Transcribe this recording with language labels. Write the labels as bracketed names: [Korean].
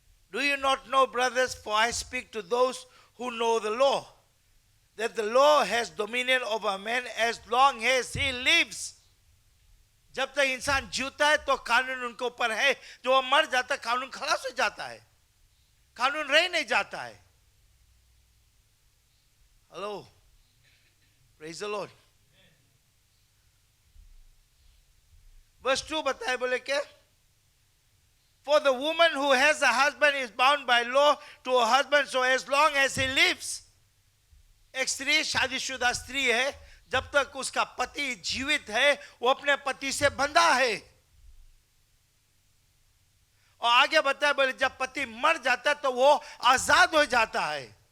[English] Do you not know, brothers, for I speak to those who know the law, that the law has dominion over man as long as he lives. [Hindi] जब तक इंसान जीवता है तो कानून उनके ऊपर है. जो वो मर जाता है कानून खलास हो जाता है, कानून रह नहीं जाता है. [English] Hello, praise the Lord. [Hindi] Verse 2 बताए बोले क्या? [English] For the woman who has a husband is bound by law to her husband so as long as he lives. [Hindi] एक स्त्री शादीशुदा स्त्री है, जब तक उसका पति जीवित है वो अपने पति से बंधा है। और आगे बताया बोले जब पति मर जाता है तो वो आजाद हो जाता है।